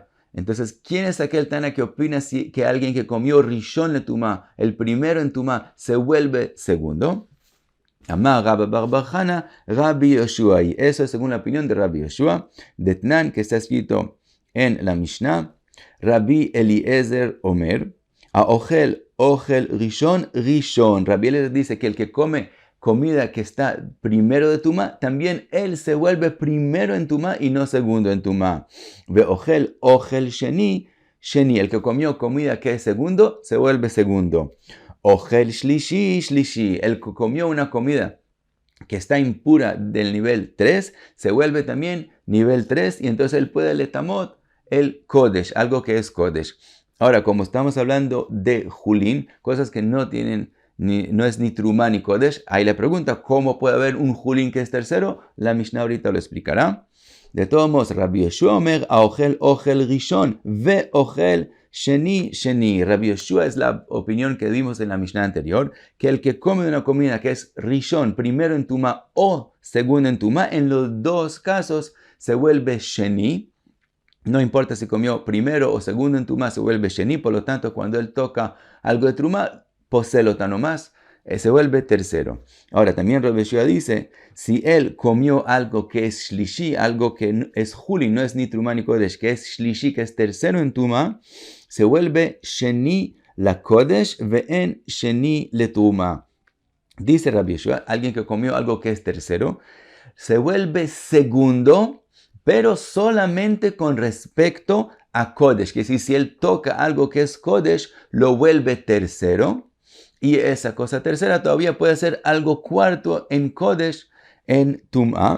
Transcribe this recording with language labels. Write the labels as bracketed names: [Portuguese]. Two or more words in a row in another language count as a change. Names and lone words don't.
[Spanish] Entonces, ¿quién es aquel Tana que opina que alguien que comió [Hebrew] rishon letuma, [Spanish] el primero en tuma, se vuelve segundo? [Aramaic] Amar Rabba bar bar Hana, Rabbi Yoshua. [Spanish] Y eso es según la opinión de Rabbi Yoshua, de Tnan, que está escrito en la Mishnah. [Hebrew] Rabbi Eliezer Omer, Aochel rishon rishon. [Spanish] Rabbi Eliezer dice que el que come comida que está primero de tuma, también él se vuelve primero en tuma y no segundo en tuma. [Hebrew] Ve'ochel sheni, sheni. [Spanish] El que comió comida que es segundo, se vuelve segundo. [Hebrew] Ochel shlishi, shlishi. [Spanish] El que comió una comida que está impura del nivel 3, se vuelve también nivel 3, y entonces él puede letamot el kodesh, algo que es kodesh. Ahora, como estamos hablando de julín, cosas que no tienen no es ni truma ni kodesh, ahí le pregunta, ¿cómo puede haber un julín que es tercero? La Mishnah ahorita lo explicará. De todos modos, [Hebrew] Rabbi Yoshua Omer, ochel rishon, ve ochel sheni, sheni. [Spanish] Rabbi Yoshua es la opinión que vimos en la Mishnah anterior, que el que come una comida que es rishon, primero en tuma o segundo en tuma, en los dos casos se vuelve sheni. No importa si comió primero o segundo en tuma, se vuelve sheni. Por lo tanto, cuando él toca algo de truma, poselota nomás, se vuelve tercero. Ahora, también Rabbi Yoshua dice, si él comió algo que es shlishi, algo que es julin, no es ni truma ni kodesh, que es shlishi, que es tercero en tuma, se vuelve [Hebrew] sheni la kodesh ve'en sheni le truma. [Spanish] Dice Rabbi Yoshua, alguien que comió algo que es tercero, se vuelve segundo, pero solamente con respecto a kodesh, que si él toca algo que es kodesh, lo vuelve tercero. Y esa cosa tercera todavía puede ser algo cuarto en kodesh, en tum'a.